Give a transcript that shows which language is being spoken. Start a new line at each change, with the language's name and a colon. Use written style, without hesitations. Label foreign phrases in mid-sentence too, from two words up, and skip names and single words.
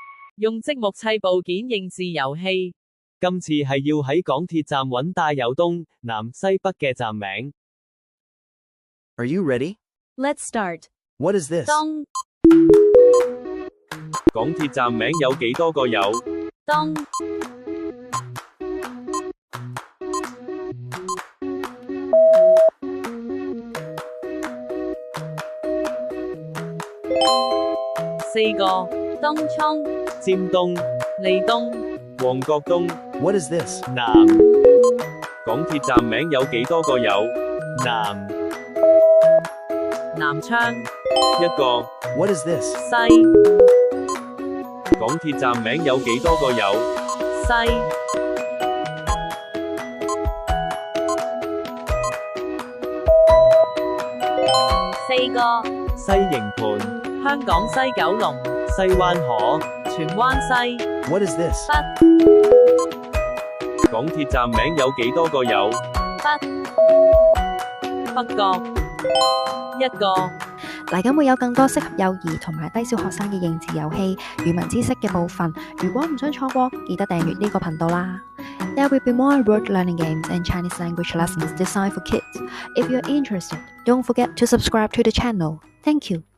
Cantonese: 用積木砌部件認字遊戲。今次係要喺港鐵站揾帶有東、南、西、北嘅站名。
English: Are you ready? Let's start. What is this?
Cantonese: 東港鐵站名有幾多個有？東四個。東涌尖東、利東、旺角東、
English: What is this?
Cantonese: 南。港鐵站名有幾多個有？南。南昌、一個。
English: What is this?
Cantonese: 西、港鐵站名有幾多個有？西、四個。西營盤、香港西九龍、西灣河。荃灣西、
English: What is this?
Cantonese: 港鐵站名有幾多個有？北角、一個。嚟緊會有更多適合幼兒同埋低小學生嘅認字遊戲、語文知識嘅部分。如果唔想錯過，記得訂閱呢個頻道啦。
English: There will be more word learning games and Chinese language lessons designed for kids. If you're interested, don't forget to subscribe to the channel. Thank you.